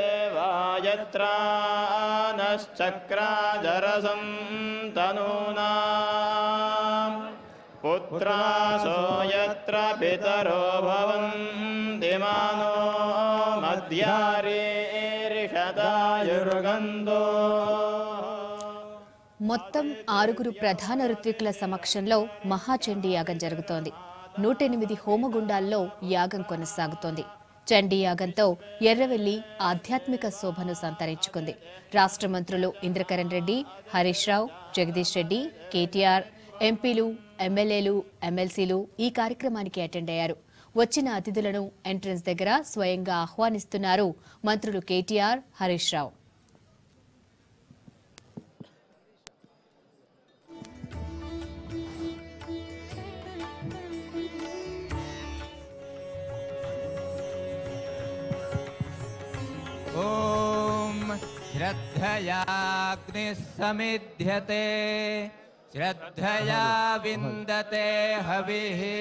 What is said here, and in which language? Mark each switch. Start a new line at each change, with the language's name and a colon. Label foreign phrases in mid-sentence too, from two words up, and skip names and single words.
Sanskrit: देवायत्रानश्चक्राजरसं तनूनां पुत्रासो यत्र पितरो भवन्ति मानो मध्यारीरिषदायुर्गन्धो.
Telugu: మొత్తం 6 ప్రధాన ఋత్వికుల సమక్షంలో మహాచండీ యాగం జరుగుతోంది. 108 హోమగుండాల్లో యాగం కొనసాగుతోంది. చండీ యాగంతో ఎర్రవెల్లి ఆధ్యాత్మిక శోభను సంతరించుకుంది. రాష్ట్ర మంత్రులు ఇంద్రకరణ్ రెడ్డి, హరీష్ రావు, జగదీష్ రెడ్డి, కేటీఆర్, ఎంపీలు, ఎమ్మెల్యేలు, ఎమ్మెల్సీలు ఈ కార్యక్రమానికి అటెండ్ అయ్యారు. వచ్చిన అతిథులను ఎంట్రన్స్ దగ్గర స్వయంగా ఆహ్వానిస్తున్నారు మంత్రులు కేటీఆర్, హరీష్ రావు.
Sanskrit: ओम श्रद्धयाग्निः समिध्यते श्रद्धया विन्दते हविः